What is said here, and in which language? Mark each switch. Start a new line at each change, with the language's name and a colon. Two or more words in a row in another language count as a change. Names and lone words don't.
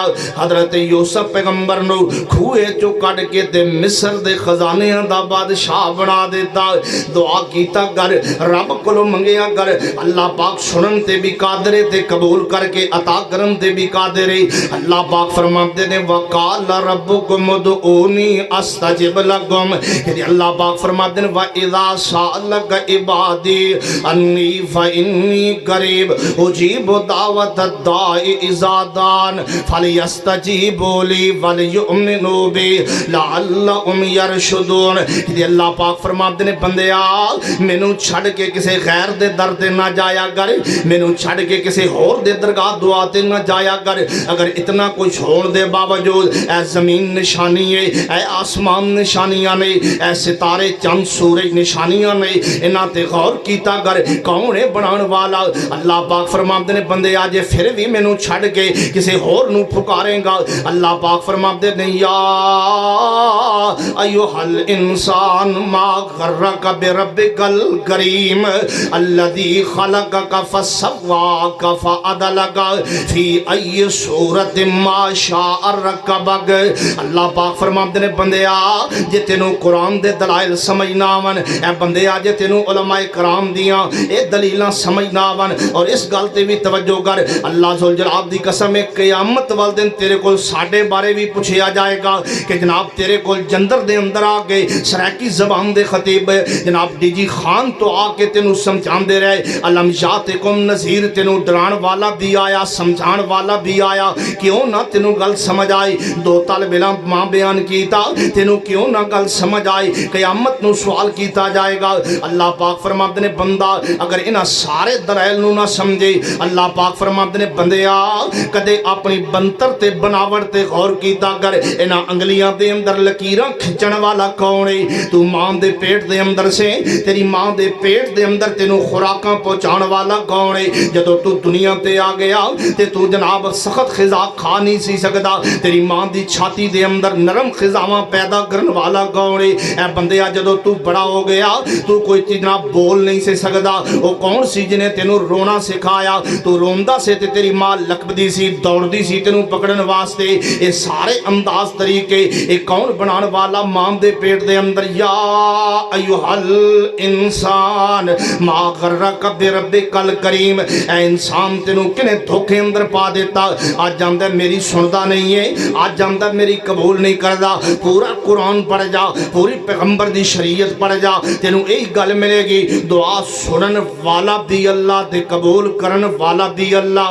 Punjabi: حضرت یوسف پیغمبر نو کھوئے چو کٹ کے تے مصر دے خزانے دا بادشاہ بنا دیتا۔ دعا کیتا گر رب کو منگیا گر، اللہ پاک سنن تے بھی قادرے تے قبول کر کے عطا کرن تے بھی قادرے۔
Urdu: اللہ پاک فرماتے نے
Arabic: وقال ربکم ادعونی استجب لکم،
Urdu: کہ اللہ پاک فرماتے ہیں
Arabic: وَإِذَا سَأَلَكَ عِبَادِي أَنِّي فَإِنِّي قَرِيبٌ أُجِيبُ دَعْوَةَ الدَّاعِ إِذَا دَعَانِ فَلْيَسْتَجِيبُوا لِي وَلْيُؤْمِنُوا بِي لَعَلَّهُمْ يَرْشُدُونَ۔
Punjabi: کہ اللہ پاک فرماتے ہیں بندیا مینوں چھڑ کے کسے غیر دے در تے نہ جایا کر، مینوں چھڑ کے کسے اور دے درگاہ دعا تے نہ جایا کر۔ اگر اتنا کچھ ہون دے باوجود اے زمین نشانی ہے، اے آسمان نشانیاں نے، اے ستارے چند سورج نشانیاں نے، انہاں تے غور کیتا گر کون ہے بنان والا۔ اللہ پاک فرماتے ہیں بندے آجے پھر بھی مینوں چھڑ کے کسے اور نو پکاریں گا۔
Urdu: اللہ پاک فرماتے ہیں
Arabic: یا ایھا الانسان ما غرک بربک الکریم الذی خلقک فسواک فعدلک فی ای صورت ما شاء رکبک۔
Punjabi: اللہ پاک فرماتے ہیں بندے جے تینوں قرآن دے دلائل سمجھنا ون، اے بندے آجے تینوں علماء کرام دیاں اے دلیلاں سمجھنا ون، اور اس گلتے بھی توجہ کر اللہ ذوالجلال دی قسم ہے قیامت والدن تیرے کول ساڑھے بارے بھی پوچھیا جائے گا کہ جناب تیرے کول جندر دے اندر آگے سرائکی زبان دے خطیب جناب ڈی جی خان تو آکے تینوں سمجھان دے رہے
Arabic: علم جاتکم نظیر،
Punjabi: تینوں ڈران والا بھی آیا سمجھان والا بھی آیا، کیوں نہ تینوں گل سمجھ آئی۔ دو طالب علم ماں بیان کیتا تینوں کیوں نہ گل سمجھ آئی، قیامت نو سوال کیتا جائے گا۔ اللہ پاک فرماتے نے بندہ اگر انہاں سارے دلائل نو نہ سمجھے، اللہ پاک فرماتے نے بندیا کدے اپنی بنتر تے بناوٹ تے غور کیتا کر، انہاں انگلیاں دے اندر لکیراں کھچن والا کون ہے؟ تو ماں دے پیٹ دے اندر سے تیری ماں دے پیٹ دے اندر تینوں خوراکاں پہنچان والا کون ہے؟ جدو تو دنیا تے آ گیا تے تو جناب سخت غذا کھا نہیں سی سکدا، تیری ماں دی چھاتی دے اندر نرم غذاواں پیدا کرن والا کون ہے؟ اے بندیا جدو تو بڑا ہو گیا تو کوئی جناب بول نہیں سے سکدا، وہ کون سی جنہیں تینوں رونا سکھایا؟ تو روندا سے تے تیری ماں لکبدی سی دوڑدی سی تینوں پکڑن واسطے، یہ سارے انداز طریقے یہ کون بنان والا؟ ماں دے پیٹ دے اندر
Arabic: یا ایھا الانسان ما غرک بربک الکریم،
Punjabi: اے انسان تینوں کنے دھوکے اندر پا دیتا؟ آج جاندا میری سندا نہیں ہے، آج جاندا میری قبول نہیں کردا، پورا قرآن پڑھ جا، پوری پیغمبر پیغمبر دی شریعت پڑھ جا تینوں یہی گل ملے گی دعا سنن والا بھی اللہ تے قبول کرن والا بھی اللہ.